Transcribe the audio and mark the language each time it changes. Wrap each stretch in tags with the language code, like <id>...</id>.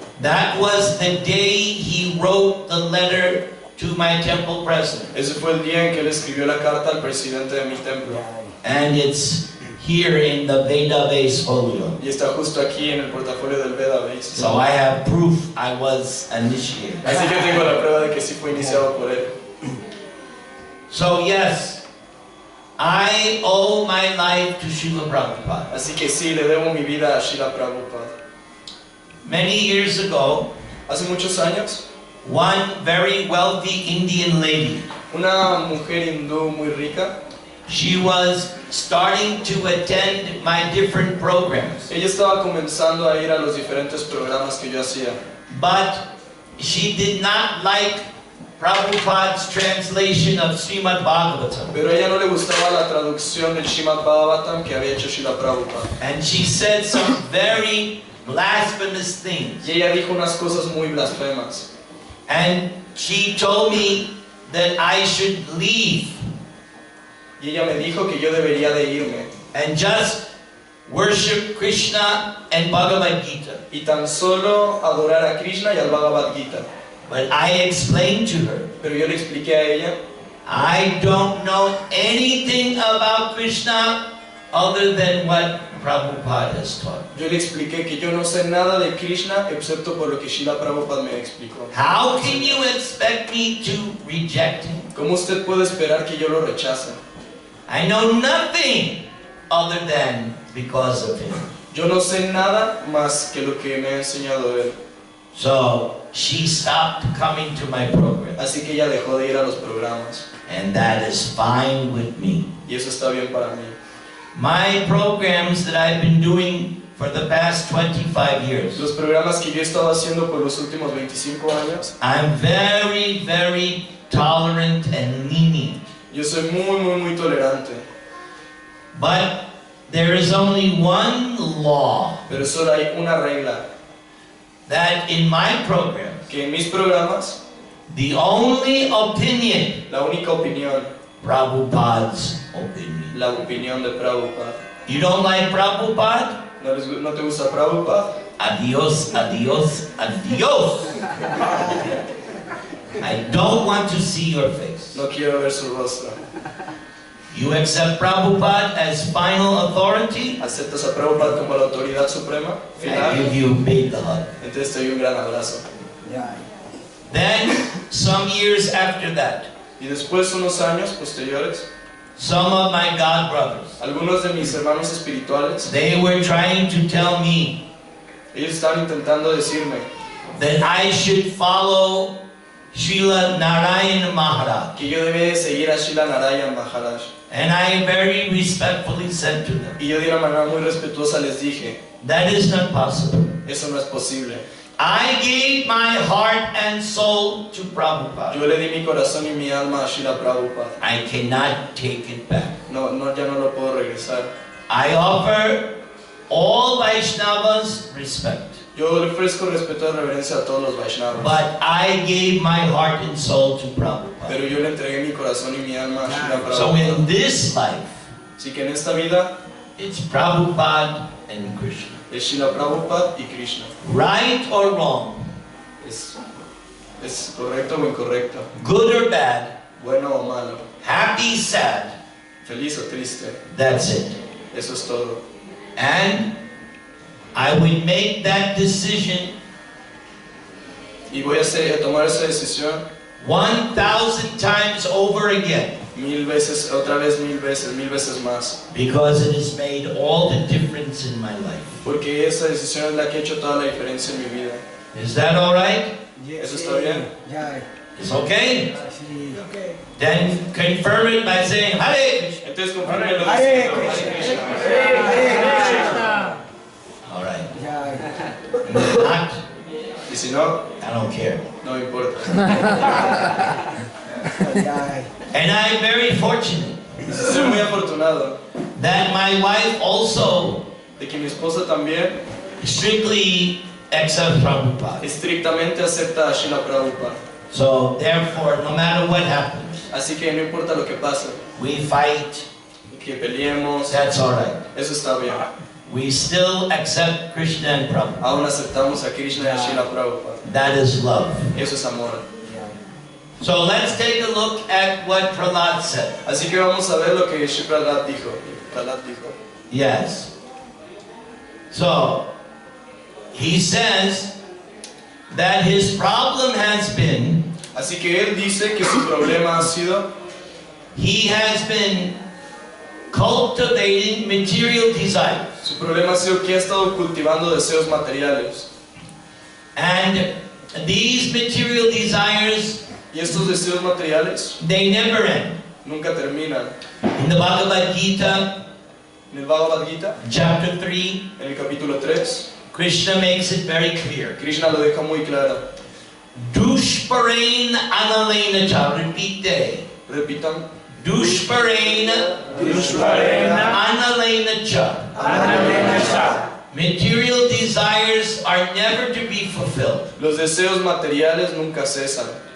<en>That was the day he wrote the letter to my temple president.</en> <es>Ese fue el día en que él escribió la carta al presidente de mi templo.</es> <en>And it's here in the Veda base folio.</en> <es>Y está justo aquí en el portafolio del Veda Base.</es> <en>So I have proof I was initiated.</en> <es>Así que tengo la prueba de que sí fue iniciado por él.</es> <en>So yes, I owe my life to Srila Prabhupada.</en> <es>Así que sí, le debo mi vida a Srila Prabhupada.</es> <en>Many years ago,</en> <es>Hace muchos años,</es> <en>one very wealthy Indian lady,</en> <es>una mujer hindú muy rica,</es> <en>she was starting to attend my different programs.</en> <es>ella estaba comenzando a ir a los diferentes programas que yo hacía.</es> <en>But she did not like Prabhupada's translation of Srimad Bhagavatam.</en> <es>Pero a ella no le gustaba la traducción del Srimad Bhagavatam que había hecho Srila Prabhupada.</es> <en>And she said some very blasphemous things.</en> <es>Y ella dijo unas cosas muy blasfemas.</es> <en>And she told me that I should leave</en> <es>Y ella me dijo que yo debería de irme</es> <en>and just worship Krishna and Bhagavad-Gita.</en> <es>y tan solo adorar a Krishna y al Bhagavad-Gita.</es> <en>But I explained to her,</en> <es>Pero yo le expliqué a ella,</es> <en>I don't know anything about Krishna other than what Prabhupada has taught.</en> <es>yo le expliqué que yo no sé nada de Krishna excepto por lo que Srila Prabhupada me explicó.</es> <en>How can you expect me to reject him?</en> <es>¿Cómo usted puede esperar que yo lo rechace?</es> <en>I know nothing other than because of him.</en> <es>Yo no sé nada más que lo que me ha enseñado él.</es> <en>So she stopped coming to my program,</en> <es>Así que ella dejó de ir a los programas.</es> <en>and that is fine with me.</en> <es>Y eso está bien para mí.</es> <en>My programs that I've been doing for the past 25 years,</en> <es>Los programas que yo he estado haciendo por los últimos 25 años,</es> <en>I'm very, very tolerant and lenient.</en> <es>yo soy muy tolerante.</es> <en>But there is only one law</en> <es>Pero solo hay una regla,</es> <en>that in my programs,</en> <es>que en mis programas,</es> <en>the only opinion,</en> <es>la única opinión,</es> <en>Prabhupada's opinion.</en> <es>la opinión de Prabhupada.</es> <en>You don't like Prabhupada?</en> <es>¿No te gusta Prabhupada? Adios, adios, adios.</es> <en>I don't want to see your face.</en> <es>No quiero ver su rostro.</es> <en>You accept Prabhupada as final authority?</en> <es>¿Aceptas a Prabhupada como la autoridad suprema?</es> <en>I Final. give you a big hug.</en> <es>Entonces te doy un gran abrazo.</es> <en>Then, some years after that,</en> <es>Y después, unos años posteriores,</es> <en>some of my God brothers,</en> <es>algunos de mis hermanos espirituales,</es> <en>they were trying to tell me</en> <es>ellos estaban intentando decirme</es> <en>that I should follow Srila Narayana Maharaj.</en> <es>que yo debía de seguir a Srila Narayana Maharaj.</es> <en>And I very respectfully said to them,</en> <es>Y yo de una manera muy respetuosa les dije,</es> <en>that is not possible.</en> <es>eso no es posible.</es> <en>I gave my heart and soul to Prabhupada.</en> <es>Yo le di mi corazón y mi alma a Srila Prabhupada.</es> <en>I cannot take it back.</en> <es>Ya no lo puedo regresar.</es> <en>I offer all Vaishnavas respect.</en> <es>Yo le ofrezco respeto y reverencia a todos los Vaishnavas.</es> <en>But I gave my heart and soul to Prabhupada.</en> <es>Pero yo le entregué mi corazón y mi alma a Srila</es> <en>So</en> <es>Prabhupada.</es> <en>in this life,</en> <es>Así que en esta vida</es> <en>it's Prabhupada and Krishna.</en> <es>es Srila Prabhupada y Krishna.</es> <en>Right or wrong,</en> <es>Es correcto o incorrecto.</es> <en>good or bad,</en> <es>bueno o malo,</es> <en>happy, sad,</en> <es>feliz o triste.</es> <en>that's it.</en> <es>Eso es todo.</es> <en>And I would make that decision</en> <es>Y voy a tomar esa decisión</es> <en>1,000 times over again,</en> <es>1000 veces, otra vez 1000 veces más.</es> <en>because it has made all the difference in my life.</en> <es>Porque esa decisión es la que ha hecho toda la diferencia en mi vida.</es> <en>Is that all right?</en> <es>¿Eso está bien?</es> <en>It's okay? Then confirm it by saying Hare Krishna.</en> <es>Entonces confírmelo diciendo Hare Krishna.</es> <en>All right. If not,</en> <es>Y si no,</es> <en>I don't care.</en> <es>no me importa.</es> <en>And I'm very fortunate</en> <es>Soy muy afortunado</es> <en>that my wife also</en> <es>de que mi esposa también</es> <en>strictly accepts Prabhupada.</en> <es>estrictamente acepta a Srila Prabhupada.</es> <en>So therefore, no matter what happens,</en> <es>Así que no importa lo que pase,</es> <en>we fight,</en> <es>que peleemos,</es> <en>that's all right.</en> <es>eso está bien.</es> <en>We still accept Krishna and Prabhupada.</en> <es>Aún aceptamos a Krishna y a Srila Prabhupada.</es> <en>That is love.</en> <es>Eso es amor.</es> <en>So let's take a look at what Prahlad said.</en> <es>Así que vamos a ver lo que Shri Prahlad dijo.</es> <en>Yes. So, he says that his problem has been,</en> <es>Así que él dice que su problema ha sido</es> <en>he has been cultivating material desires.</en> <es>Su problema ha sido que ha estado cultivando deseos materiales.</es> <en>And these material desires,</en> <es>Y estos deseos materiales</es> <en>they never end.</en> <es>nunca terminan.</es> <en>In the Bhagavad-Gita,</en> <es>En el Bhagavad-Gita,</es> <en>chapter 3,</en> <es>en el capítulo 3,</es> <en>Krishna makes it very clear.</en> <es>Krishna lo deja muy claro.</es> <sa>Dushparain analena cha.</sa> <en>Repeat that.</en> <es>Repitan.</es> <sa>Dushparain analena cha.</sa> <en>Material desires are never to be fulfilled.</en> <es>Los deseos materiales nunca cesan.</es>